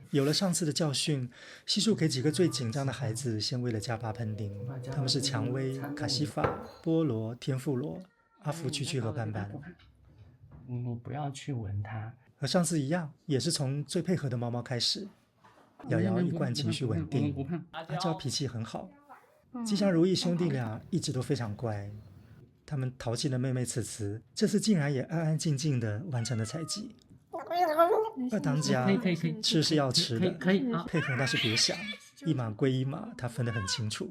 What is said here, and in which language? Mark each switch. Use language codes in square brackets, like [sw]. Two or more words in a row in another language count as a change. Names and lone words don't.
[zh] 有了上次的教訓，悉數給幾個最緊張的孩子先餵了加巴噴丁。他們是薔薇、卡西法、波羅、天婦羅、阿福、區區和斑斑。你不要去聞它。和上次一樣，也是從最配合的貓貓開始。瑤瑤一貫情緒穩定，阿嬌脾氣很好。吉祥如意兄弟倆一直都非常乖。他們淘氣的妹妹慈慈，這次竟然也安安靜靜地完成了採集。二當家吃是要吃的，配合那是別想，一碼歸一碼，他分得很清楚。